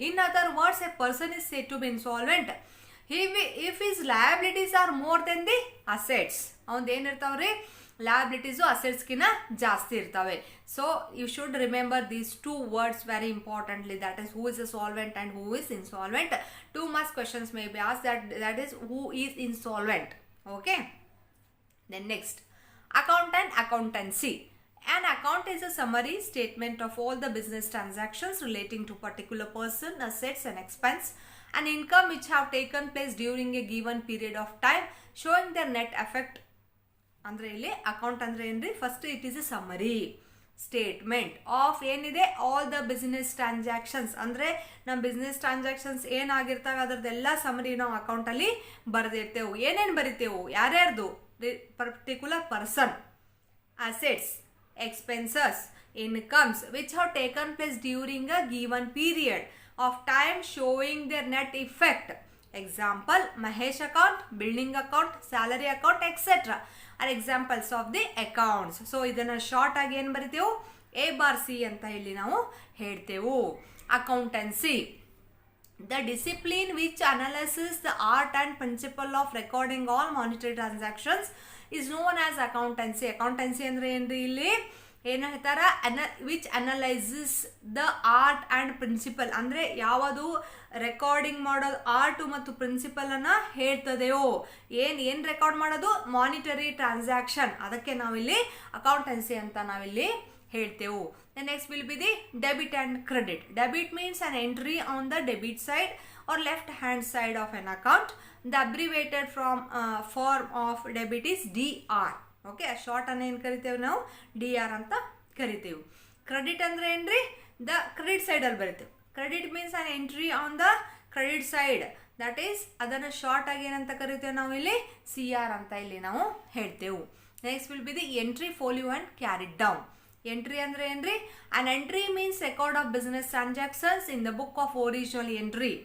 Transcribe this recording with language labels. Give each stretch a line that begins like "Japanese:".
English: In other words, a person is said to be insolvent if his liabilities are more than the assets.
Kannada: ಅವಂದು ಏನಿರ್ತಾವ್ರಿ, liabilities assetsಕಿನ ಜಾಸ್ತಿ ಇರ್ತವೆ.
English: So you should remember these two words very importantly, that is who is a solvent and who is insolvent. 2 marks questions may be asked, that is who is insolvent. Okay. Then next, account and accountancy. An account is a summary statement of all the business transactions relating to particular person, assets and expense and income which have taken place during a given period of time, showing their net effect.
Kannada: ಅಂದ್ರೆ ಇಲ್ಲಿ account ಅಂದ್ರೆ ಏನ್ರಿ,
English: first it is a summary statement of
Kannada: ಏನಿದೆ
English: All the business transactions.
Kannada: ಅಂದ್ರೆ ನಮ್ಮ business transactions ಏನಾಗಿರ್ತಾವೆ ಅದರದ್ದೆಲ್ಲ summary ನಾವು account ಅಲ್ಲಿ ಬರೆದಿರ್ತೇವೆ. ಏನೇನು ಬರಿತೇವೆ, ಯಾರ್ಯಾರ್ದು,
English: Particular person, assets, expenses, incomes which have taken place during a given period of time, showing their net effect. Example, Mahesh account, building account, salary account, etc. are examples of the accounts.
Kannada: So ಇದನ್ನ short ಆಗಿ ಏನು ಬರಿತೇವೆ, A/C ಅಂತ ಇಲ್ಲಿ ನಾವು ಹೇಳ್ತೇವೆ.
English: Accountancy, the discipline which analyzes the art and principle of recording all monetary transactions is known as accountancy.
Kannada: Accountancy ಅಂದ್ರೆ ಏನ್ರಿ, ಇಲ್ಲಿ ಏನು ಹೇಳ್ತಾರ,
English: Which analyses the art and principle.
Kannada: ಅಂದರೆ ಯಾವುದು ರೆಕಾರ್ಡಿಂಗ್ ಮಾಡೋದು ಆರ್ಟು ಮತ್ತು ಪ್ರಿನ್ಸಿಪಲ್ ಅನ್ನ ಹೇಳ್ತದೆಯೋ, ಏನು ರೆಕಾರ್ಡ್ ಮಾಡೋದು, ಮಾನಿಟರಿ ಟ್ರಾನ್ಸಾಕ್ಷನ್, ಅದಕ್ಕೆ ನಾವಿಲ್ಲಿ ಅಕೌಂಟೆನ್ಸಿ ಅಂತ ನಾವಿಲ್ಲಿ ಹೇಳ್ತೇವೆ.
English: Next will be the debit and credit. Debit means an entry on the debit side or left hand side of an account. The abbreviated form of debit is DR.
Kannada: Okay, short ಅನ್ನ ಏನು ಕರಿತೇವೆ ನಾವು, DR ಅಂತ ಕರಿತೇವೆ. Credit ಅಂದ್ರೆ ಏನ್ರಿ, the credit ಸೈಡಲ್ಲಿ ಬರಿತೇವೆ.
English: credit means an entry on the credit side, that is
Kannada: ಅದನ್ನು ಶಾರ್ಟ್ ಆಗಿ ಏನಂತ ಕರಿತೇವೆ ನಾವು ಇಲ್ಲಿ, CR ಅಂತ ಇಲ್ಲಿ ನಾವು ಹೇಳ್ತೇವೆ.
English: Next will be the entry, folio and carried down.
Kannada: Entry ಅಂದ್ರೆ ಏನ್ರಿ,
English: An entry means record of business transactions in the book of original entry.